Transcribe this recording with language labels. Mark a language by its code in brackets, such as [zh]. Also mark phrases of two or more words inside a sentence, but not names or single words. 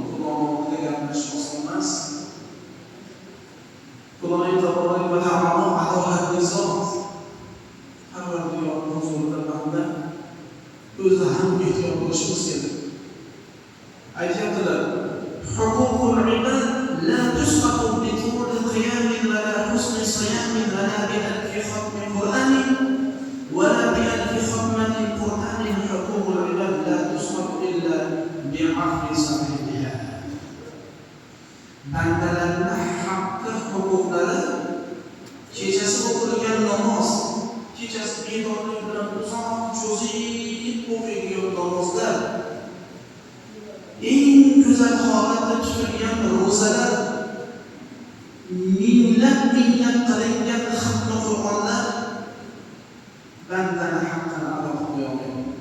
[uz] Xudoning oldida gapirish oson emas. Xudoning [ar] تبارك وتعالى [uz] adolatli zot. Parvardigorning huzurida banda o'zi ham ehtiyot bo'lishimiz kerak. [ar] Aytayaptilar, حقوق العباد لا تسقط بطول قيام ولا حسن صيام ولا بألف ختم قرآن ولا بألف ختمة قرآن. حقوق العباد لا تسقط إلا بعفو صاحبها. [uz] Bandalarning haqqi, huquqlari kechasi o'qilgan namoz, kechasi bedorlik bilan uzoq cho'zib o'qilgan namozlar, eng go'zal holatda tutilgan ro'zalar, minglab qilingan xatmi Qur'onlar bandaning haqqini ado qilib qo'yadi.